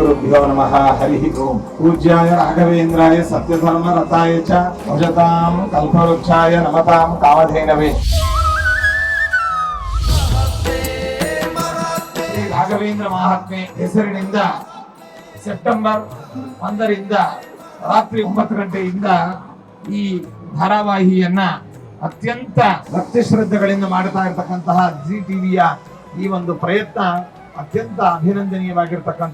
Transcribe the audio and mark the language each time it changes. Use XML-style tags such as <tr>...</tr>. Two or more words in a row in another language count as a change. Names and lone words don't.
<sa>श्रीगुरुभ्यो नमः हरिः ओम्। पूज्याय राघवेन्द्राय सत्यधर्म रताय च भजतां कल्पवृक्षाय नमतां कामधेनवे।</sa> <kn>ಶ್ರೀ ರಾಘವೇಂದ್ರ ಮಹಾತ್ಮೆ ಹೆಸರಿನಿಂದ ಸೆಪ್ಟೆಂಬರ್ 1ರಿಂದ ರಾತ್ರಿ 9 ಗಂಟೆಯಿಂದ ಈ ಧಾರಾವಾಹಿಯನ್ನ ಅತ್ಯಂತ ಭಕ್ತಿ ಶ್ರದ್ಧೆಗಳಿಂದ ಮಾಡ್ತಾ ಇರತಕ್ಕಂತಹ ಜಿ ಟಿವಿಯ ಈ ಒಂದು ಪ್ರಯತ್ನ ಅತ್ಯಂತ ಅಭಿನಂದನೀಯವಾಗಿರ್ತಕ್ಕಂಥ</kn>